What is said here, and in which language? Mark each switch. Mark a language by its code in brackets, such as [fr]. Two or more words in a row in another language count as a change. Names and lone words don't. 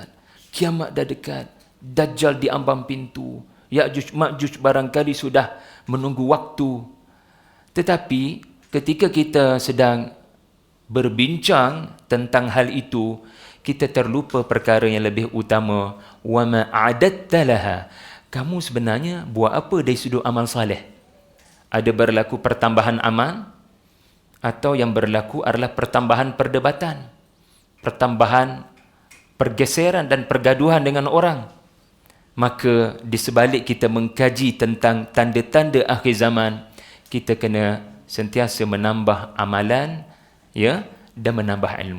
[ms] Kiamat dah dekat. Dajjal di ambang pintu. Ya'juj Ma'juj barangkali sudah menunggu waktu. Tetapi ketika kita sedang berbincang tentang hal itu, kita terlupa perkara yang lebih utama. [ar] وما أعددت لها. [ms] Kamu sebenarnya buat apa dari sudut amal saleh? Ada berlaku pertambahan amal, atau yang berlaku adalah pertambahan perdebatan, pertambahan pergeseran dan pergaduhan dengan orang. Maka di sebalik kita mengkaji tentang tanda-tanda akhir zaman, kita kena sentiasa menambah amalan, ya, dan menambah ilmu.